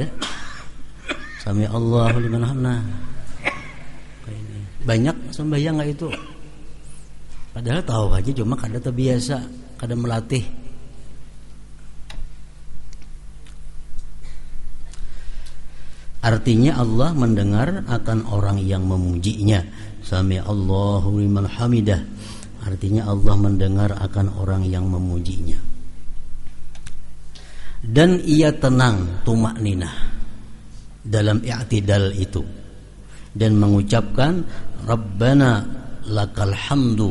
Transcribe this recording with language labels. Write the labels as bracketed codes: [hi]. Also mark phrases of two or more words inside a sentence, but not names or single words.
[ar] Sami'allahu liman hamidah. [id] Banyak sembahyang kayak itu. Padahal tahu aja cuma kada terbiasa, kada melatih. Artinya Allah mendengar akan orang yang memujinya. [ar] Sami'allahu liman hamidah. [id] Artinya Allah mendengar akan orang yang memujinya. Dan ia tenang, tumakninah dalam i'tidal itu, dan mengucapkan [ar] Rabbana lakal hamdu.